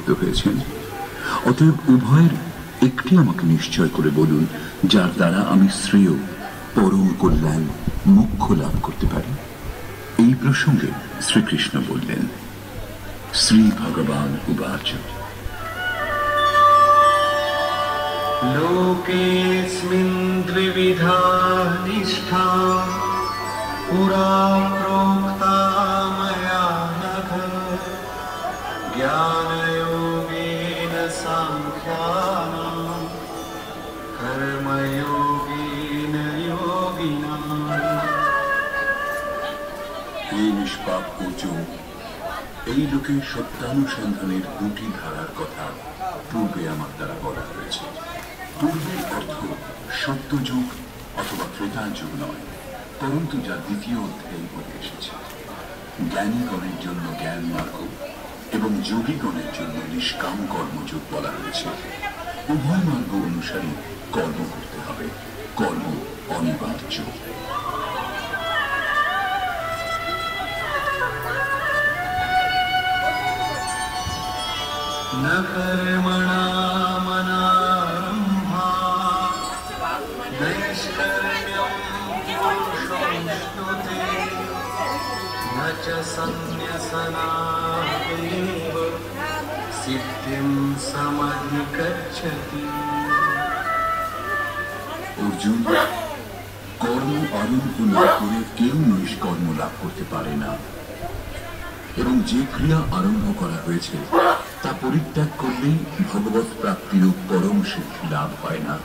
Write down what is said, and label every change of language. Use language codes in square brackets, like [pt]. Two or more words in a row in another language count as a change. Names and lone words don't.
[bn] করেছেন। অতএব উভয়ের একটি আমাকে নিশ্চয় করে বলুন, যার দ্বারা আমি শ্রেয়, পরম কল্যাণ, মোক্ষ লাভ করতে পারি। এই প্রসঙ্গে শ্রীকৃষ্ণ বললেন। [sa] শ্রী ভগবান উবাচ। लोकेऽस्मिन् द्विविधा निष्ठा पुरा प्रोक्ता मया नघ ज्ञानयोगेन साङ्ख्यानां कर्मयोगेन योगिनाम्। [bn] এই নিষ্পাপ অর্জুন, এই লোকে সত্যানুসন্ধানের দুটি ধারার কথা পূর্বে আমার দ্বারা বলা হয়েছে। পূর্বের অর্থ সত্যযুগ অথবা ত্রেতা যুগ নয়, পরন্তু যা দ্বিতীয় অধ্যায়ে বলে এসেছে। জ্ঞানীগণের জন্য জ্ঞান মার্গ এবং যোগীগণের জন্য নিষ্কাম কর্মযোগ বলা হয়েছে। উভয় মার্গ অনুসারে কর্ম করতে হবে, কর্ম অনিবার্য। [sa] न कर्मणामनारम्भात् नैष्कर्म्यं पुरुषोऽश्नुते न च सन्न्यसनादेव सिद्धिं समधिगच्छति। [bn] অর্জুন, কর্ম আরম্ভ না করে কেউ নিষ্কর্ম লাভ করতে পারে না, এবং যে ক্রিয়া আরম্ভ করা হয়েছে তা পরিত্যাগ করলেই ভগবত প্রাপ্তিরূপ পরম সিদ্ধি লাভ হয় না।